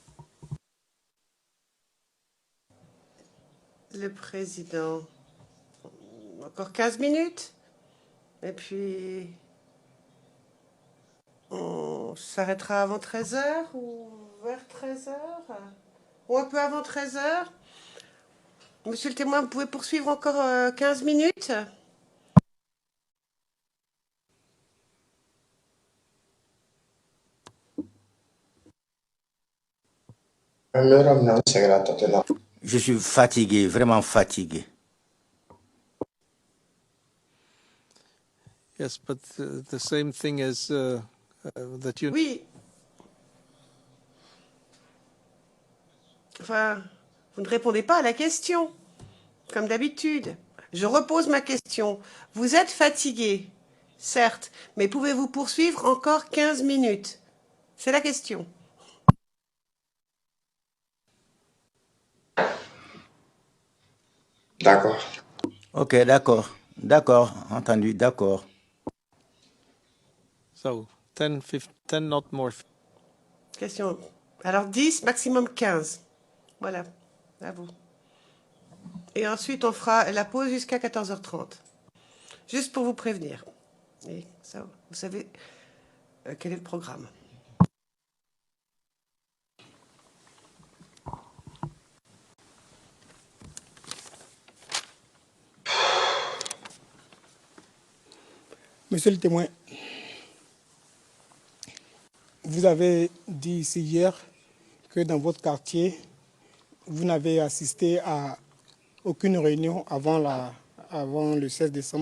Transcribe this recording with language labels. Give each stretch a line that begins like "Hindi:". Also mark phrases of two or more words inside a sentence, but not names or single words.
French: Le président, encore 15 minutes. Et puis, on s'arrêtera avant 13 heures ou vers 13 heures ou un peu avant 13 heures. Monsieur le témoin, vous pouvez poursuivre encore 15 minutes?
Bambara: An bɛ yɔrɔ min na n sɛgɛnna tɔ tɛ na.
French: Je suis fatigué, vraiment fatigué.
English: Yes, but the same thing as that you.
French: Oui. Enfin, vous ne répondez pas à la question, comme d'habitude. Je repose ma question. Vous êtes fatigué, certes, mais pouvez-vous poursuivre encore 15 minutes? C'est la question. D'accord. Ok, d'accord. D'accord, entendu, d'accord.
English: So 10, 10, not more.
French: Question. Alors 10, maximum 15. Voilà, à vous. Et ensuite, on fera la pause jusqu'à 14h30. Juste pour vous prévenir. Et ça, vous savez quel est le programme. Monsieur le témoin, vous avez dit ici hier que dans votre quartier, vous n'avez assisté à aucune réunion avant le 16 décembre.